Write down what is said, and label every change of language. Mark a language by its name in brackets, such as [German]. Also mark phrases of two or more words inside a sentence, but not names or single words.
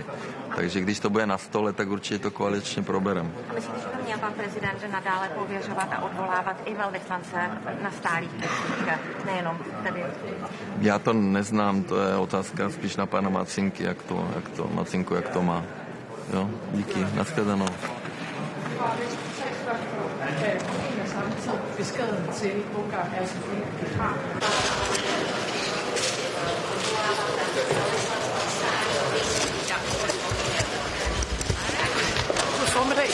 [Czech] Takže když to bude na stole, tak určitě to koaličně probereme. A myslíte, že to měl pan prezident nadále pověřovat a odvolávat i velvyslance na stálých misích, nejenom tedy? Já to neznám, to je otázka spíš na pana Macinky, Macinku, jak to má. Jo, díky, nashledanou. [Danish] Beskeden til Ungarn er selvfølgelig, at vi har. God formiddag.